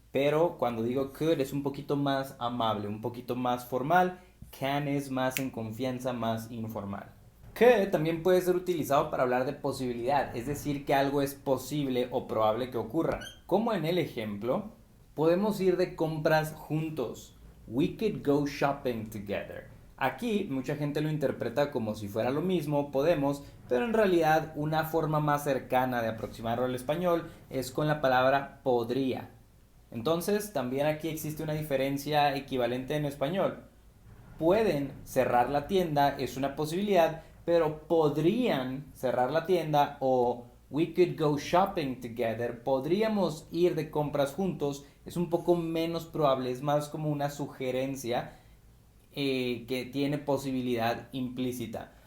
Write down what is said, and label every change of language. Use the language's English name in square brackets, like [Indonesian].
[Spanish] pero cuando digo could es un poquito más amable, un poquito más formal. Can es más en confianza, más informal. Could también puede ser utilizado para hablar de posibilidad, es decir, que algo es posible o probable que ocurra. Como en el ejemplo, podemos ir de compras juntos. [English] We could go shopping together. [Spanish] Aquí mucha gente lo interpreta como si fuera lo mismo, podemos, pero en realidad una forma más cercana de aproximarlo al español es con la palabra podría. Entonces, también aquí existe una diferencia equivalente en español. Pueden cerrar la tienda, es una posibilidad, pero podrían cerrar la tienda o [English] we could go shopping together, [Spanish] podríamos ir de compras juntos, es un poco menos probable, es más como una sugerencia que tiene posibilidad implícita.